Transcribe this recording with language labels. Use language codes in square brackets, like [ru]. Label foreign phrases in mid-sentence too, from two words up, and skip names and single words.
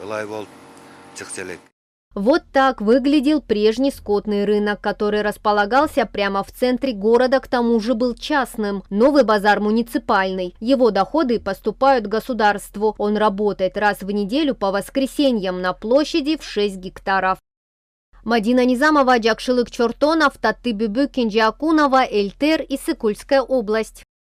[ru] Вот так выглядел прежний скотный рынок, который располагался прямо в центре города, к тому же был частным. Новый базар муниципальный. Его доходы поступают государству. Он работает раз в неделю по воскресеньям на площади в 6 гектаров. Мадина Низамова, Джакшылык Чортонов, Татты Бюбы, Кенджи Акунова, Эльтер и Сыкульская область.